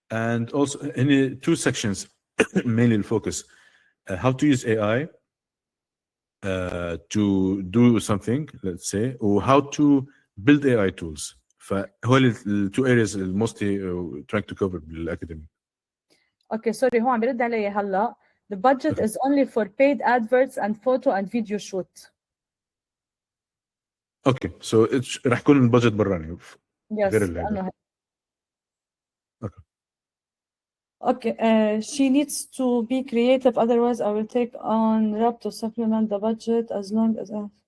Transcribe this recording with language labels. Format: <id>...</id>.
<en>And also in two sections, mainly the focus. How to use AI to do something, let's say, or how to build AI tools.</en> <ar>فهول التو areas mostly trying to cover بالاكاديمي. اوكي سوري هو عم بيرد علي هلا.</ar> <en>The budget is only for paid adverts and photo and video shoot.</en> <ar>اوكي سو رح يكون البادجت براني غير اللي هذا.</ar> <en>Okay, she needs to be creative, otherwise I will take on rep to supplement the budget as long as I...</en>